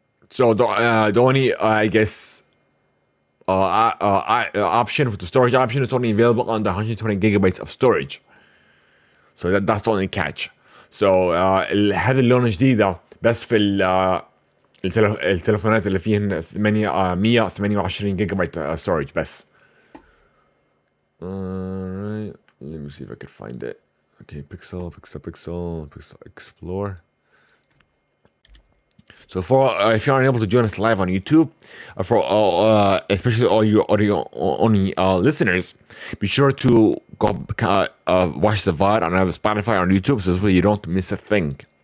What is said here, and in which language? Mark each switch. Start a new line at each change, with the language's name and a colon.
English: So the only I guess option for the storage option is only available on the 120 gigabytes of storage. So that's the only catch.
Arabic: So هذا اللون الجديد بس في التلفونات اللي فيهن 128 جيجا بايت storage بس.
English: Alright, let me see if I can find it. Okay, Pixel Explore. So for if you aren't able to join us live on YouTube, for all, especially all your audio only listeners, be sure to go watch the VOD on Spotify or on YouTube, so this way you don't miss a thing.